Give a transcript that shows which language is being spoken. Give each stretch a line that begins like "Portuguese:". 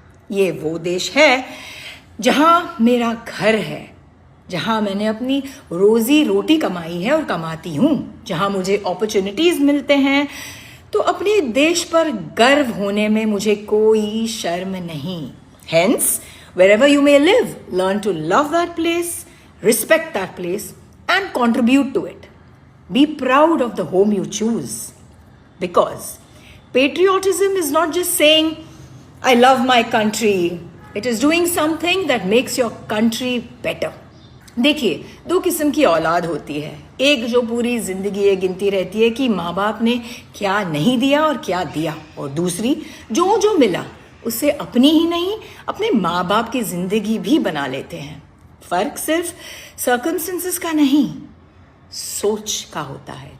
Hindi: ये वो देश है जहाँ मेरा घर है, जहाँ मैंने अपनी रोजी रोटी कमाई है और कमाती हूँ, जहाँ मुझे अपॉर्चुनिटीज मिलते हैं। तो अपने देश पर गर्व होने में मुझे कोई शर्म नहीं।
English: Hence, wherever you may live, learn to love that place, respect that place, and contribute to it. Be proud of the home you choose. Because patriotism is not just saying, I love my country. It is doing something that makes your country better.
Hindi: देखिए, दो किस्म की औलाद होती है। एक जो पूरी जिंदगी ये गिनती रहती है कि माँ बाप ने क्या नहीं दिया और क्या दिया, और दूसरी जो जो मिला उससे अपनी ही नहीं, अपने माँ बाप की जिंदगी भी बना लेते हैं। फर्क सिर्फ सर्कमस्टेंसेस का नहीं, सोच का होता है।